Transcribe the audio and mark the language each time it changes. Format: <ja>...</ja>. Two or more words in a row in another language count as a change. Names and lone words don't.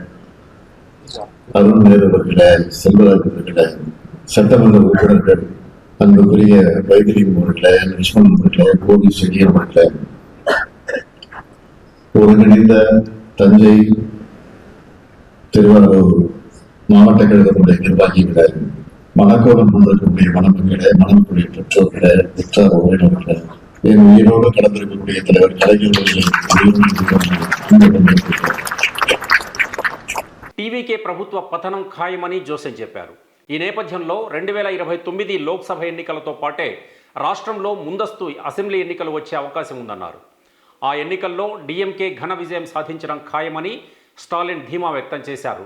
<ta>அருண் நேரு அவர்களே, செல்வராஜ் அவர்களே, சட்டமன்ற உறுப்பினர்கள் அன்புக்குரிய வைத்திலிங்கம் அவர்களே, லட்சுமணன் அவர்களே, கோவி செடியன் அவர்களே, ஒருங்கிணைந்த தஞ்சை திருவாரூர் மாவட்ட கழகத்துடைய நிர்வாகிகளே, மணக்கோலம் கொண்டிருக்கக்கூடிய மணமக்களே, மணமக்களுடைய பெற்றோர்களே, பெற்றார் உறவினர்களே, என் உயிரோடு கலந்திருக்கக்கூடிய தலைவர் கலைஞர்கள்</ta> <te>టీవీకే ప్రభుత్వ పతనం ఖాయమని జోసెఫ్ చెప్పారు. ఈ నేపథ్యంలో 2029 లోక్సభ ఎన్నికలతో పాటే రాష్ట్రంలో ముందస్తు అసెంబ్లీ ఎన్నికలు వచ్చే అవకాశం ఉందన్నారు. ఆ ఎన్నికల్లో డీఎంకే ఘన విజయం సాధించడం ఖాయమని స్టాలిన్ ధీమా వ్యక్తం చేశారు.</te>